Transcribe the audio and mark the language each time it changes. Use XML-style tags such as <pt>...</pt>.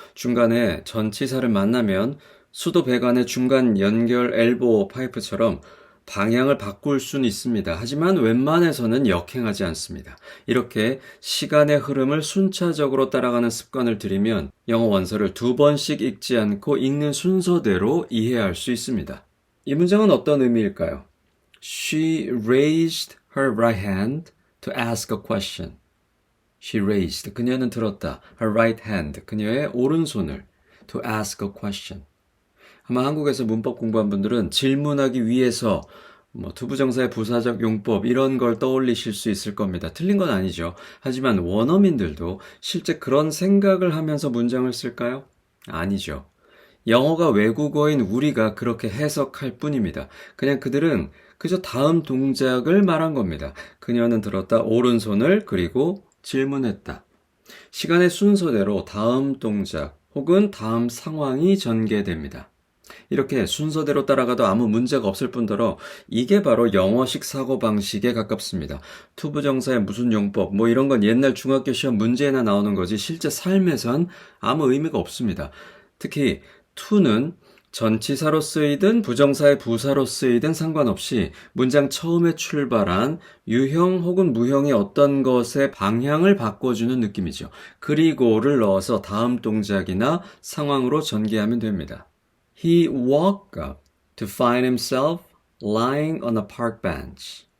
<ko>중간에 전치사를 만나면 수도 배관의 중간 연결 엘보 파이프처럼 방향을 바꿀 수는 있습니다. 하지만 웬만해서는 역행하지 않습니다. 이렇게 시간의 흐름을 순차적으로 따라가는 습관을 들이면 영어 원서를 2번씩 읽지 않고 읽는 순서대로 이해할 수 있습니다. 이 문장은 어떤 의미일까요?</ko> <en>She raised her right hand to ask a question. She raised,</en> <ko>그녀는 들었다.</ko> <en>Her right hand,</en> <ko>그녀의 오른손을</ko> <en>to ask a question.</en> <ko>아마 한국에서 문법 공부한 분들은 질문하기 위해서 투부정사의 부사적 용법 이런 걸 떠올리실 수 있을 겁니다. 틀린 건 아니죠. 하지만 원어민들도 실제 그런 생각을 하면서 문장을 쓸까요? 아니죠. 영어가 외국어인 우리가 그렇게 해석할 뿐입니다. 그냥 그들은 그저 다음 동작을 말한 겁니다. 그녀는 들었다, 오른손을, 그리고 질문했다. 시간의 순서대로 다음 동작 혹은 다음 상황이 전개됩니다. 이렇게 순서대로 따라가도 아무 문제가 없을 뿐더러 이게 바로 영어식 사고방식에 가깝습니다. 투부정사의 무슨 용법 이런 건 옛날 중학교 시험 문제에나 나오는 거지 실제 삶에선 아무 의미가 없습니다. 특히 to는 전치사로 쓰이든 부정사의 부사로 쓰이든 상관없이 문장 처음에 출발한 유형 혹은 무형의 어떤 것의 방향을 바꿔주는 느낌이죠. 그리고를 넣어서 다음 동작이나 상황으로 전개하면 됩니다.</ko> <en>He woke up to find himself lying on a park bench.</en>